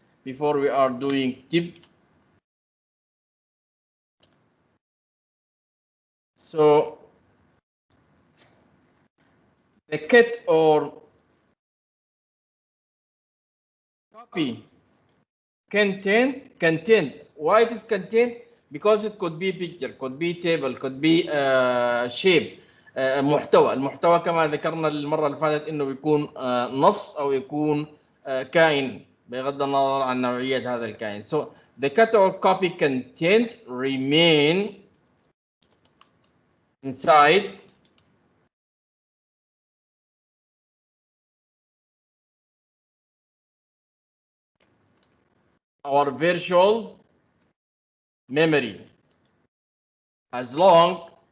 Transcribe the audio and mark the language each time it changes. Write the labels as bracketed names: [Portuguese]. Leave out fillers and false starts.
[English] Before we are doing tip, so the cut or copy content. Why it is content? Because it could be picture, could be table, could be shape. [Arabic] محتوى. المحتوى كما ذكرنا المرة اللي فاتت انه بيكون نص او يكون كائن بغض النظر عن نوعية هذا الكائن. [English] So the cut or copy content remain inside our virtual memory as long